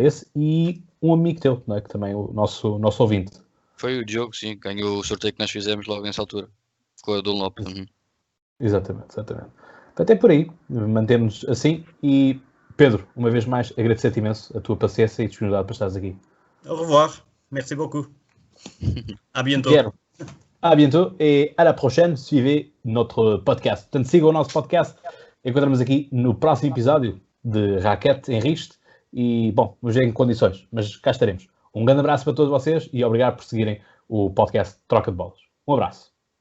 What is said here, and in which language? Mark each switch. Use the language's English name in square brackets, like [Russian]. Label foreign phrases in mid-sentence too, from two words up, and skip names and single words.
[Portuguese] Esse e um amigo teu, não é? Que também é o nosso ouvinte. Foi o Diogo, sim, ganhou o sorteio que nós fizemos logo nessa altura, com a Dunlop. Exatamente. Portanto, é por aí, mantemos assim. E Pedro, uma vez mais, agradecer-te imenso a tua paciência e disponibilidade para estares aqui. [French] Au revoir, merci beaucoup. À bientôt. À bientôt et à la prochaine, suivez notre podcast. [Portuguese] Portanto, sigam o nosso podcast. Encontramos aqui no próximo episódio de Raquete em Riste. E, bom, vamos ver em condições, mas cá estaremos. Um grande abraço para todos vocês e obrigado por seguirem o podcast Troca de Bolas. Um abraço.